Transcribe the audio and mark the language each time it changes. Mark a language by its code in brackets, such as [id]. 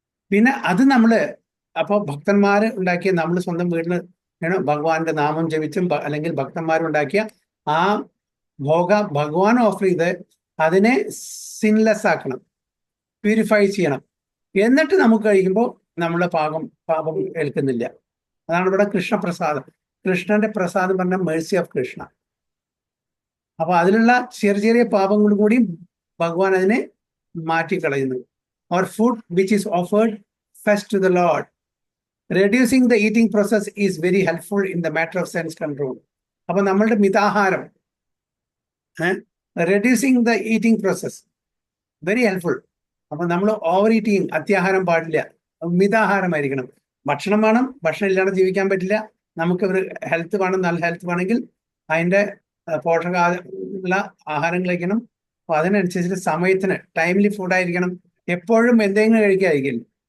[ml] പിന്നെ അത് നമ്മള് അപ്പോൾ ഭക്തന്മാര് ഉണ്ടാക്കിയ, നമ്മൾ സ്വന്തം വീട്ടിൽ ഭഗവാന്റെ നാമം ജപിച്ചും അല്ലെങ്കിൽ ഭക്തന്മാരുണ്ടാക്കിയ ആ ഭഗവാൻ ഓഫർ ചെയ്ത് അതിനെ സിൻലെസ് ആക്കണം, പ്യൂരിഫൈ ചെയ്യണം. എന്നിട്ട് നമുക്ക് കഴിക്കുമ്പോൾ നമ്മുടെ പാപം ഏൽക്കുന്നില്ല. അതാണ് ഇവിടെ കൃഷ്ണപ്രസാദം. കൃഷ്ണന്റെ പ്രസാദം പറഞ്ഞ മേഴ്സി ഓഫ് കൃഷ്ണ. അപ്പൊ അതിലുള്ള ചെറിയ ചെറിയ പാപങ്ങൾ കൂടി ഭഗവാൻ അതിനെ മാറ്റിക്കളയുന്നു. [en] Or food which is offered first to the Lord. Reducing the eating process is very helpful in the matter of sense control. [ml] അപ്പൊ നമ്മളുടെ മിതാഹാരം, [en] reducing the eating process very helpful. [ml] അപ്പൊ നമ്മൾ ഓവർ ഈറ്റിങ്, അത്യാഹാരം പാടില്ല, മിതാഹാരമായിരിക്കണം. ഭക്ഷണം വേണം, ഭക്ഷണം ഇല്ലാതെ ജീവിക്കാൻ പറ്റില്ല. നമുക്ക് ഒരു ഹെൽത്ത് വേണം, നല്ല ഹെൽത്ത് വേണമെങ്കിൽ അതിൻ്റെ പോഷകമുള്ള ആഹാരങ്ങൾ കഴിക്കണം. അപ്പൊ അതിനനുസരിച്ച് സമയത്തിന് ടൈംലി ഫുഡായിരിക്കണം. എപ്പോഴും എന്തെങ്കിലും കഴിക്കാതിരിക്കില്ല.